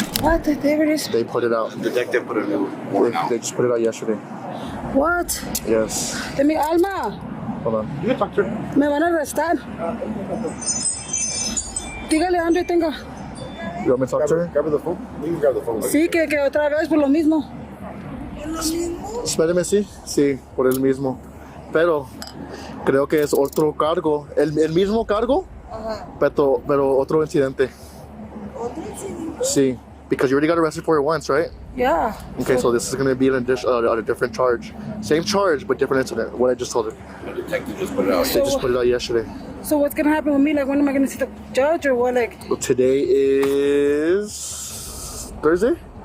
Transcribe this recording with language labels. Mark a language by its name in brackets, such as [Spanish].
[English] what? There it is. They put it out. The detective put a new warrant out. They just put it out yesterday. What? Yes. Let me, Alma. Hold on. You can talk to her. [Spanish] Me van a arrestar. Dígale, Andre, tengo. [English] You want me to talk to her? Grab her the phone. You can grab the phone. [Spanish] Sí, que otra vez por lo mismo. Espéreme, sí. Sí, por el mismo. Pero creo que es otro cargo. El mismo cargo, pero otro incidente. ¿Otro incidente? Sí. [English] Because you already got arrested for it once, right? Yeah. Okay, so this is going to be a different charge. Same charge, but different incident. What I just told her. The detective just put it out. They just put it out yesterday. So what's gonna happen with me? Like, when am I gonna see the judge, or what? Like, Well, today is Thursday.